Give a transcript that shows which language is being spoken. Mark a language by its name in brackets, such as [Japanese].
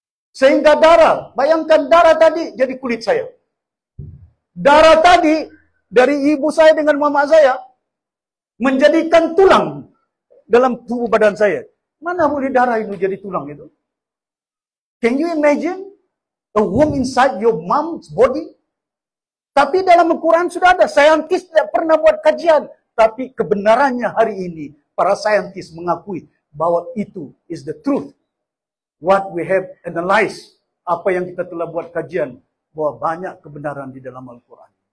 [Malay] Sehingga darah, bayangkan darah tadi jadi kulit saya. Darah tadi dari ibu saya dengan mama saya menjadikan tulang dalam tubuh badan saya. Mana boleh darah itu jadi tulang itu? [English] Can you imagine a womb inside your mom's body? [Malay] Tapi dalam Al-Quran sudah ada. Saintis tidak pernah buat kajian. Tapi kebenarannya hari ini, para saintis mengakui bahwa itu [English] is the truth. What we have analyzed, [Malay] apa yang kita telah buat kajian bahwa banyak kebenaran di dalam Al-Quran.